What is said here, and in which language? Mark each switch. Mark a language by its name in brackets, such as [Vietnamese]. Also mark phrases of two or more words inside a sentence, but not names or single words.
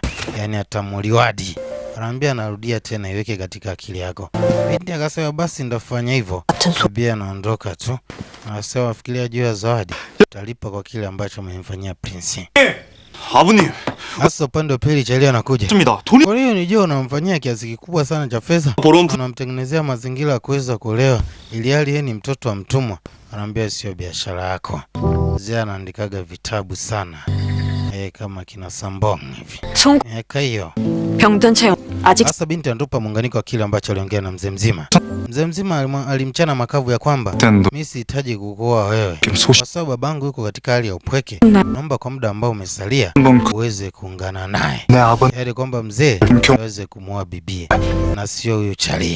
[Swahili] Yaani atamuliwadi. Anambia narudia tena iweke katika akili yako. Binti akasema basi ndafanya hivyo. Bia anaondoka tu. Anasema fikiria juu ya zawadi. Utalipa kwa kile ambacho umemfanyia prince. [Korean] 아버님. [Swahili] Sasa upande wa pili Charlie anakuja. [Korean] 맞습니다. 돈이 [Swahili] Kwa hiyo unijua unamfanyia kiasi kikubwa sana cha pesa. Unamtengenezea mazingira ya kuweza kuolewa ili hali yeye ni mtoto wa mtumwa. Anaambia sio biashara yako. Mzee anaandikaga vitabu sana. Kama kina Sambong hivi. Hiyo. [Korean] 병든 채 아직 [Swahili] Sasa binti anatupa muunganiko wa kile ambacho aliongea na mzee mzima. Mzee mzima alimchana makavu ya kwamba mimi sihitaji kukuoa wewe kwa sababu babangu yuko katika hali ya upweke. Naomba kwa muda ambao umesalia uweze kuungana naye. Yaani kwamba mzee aweze kumuoa bibi na sio huyo Charlie.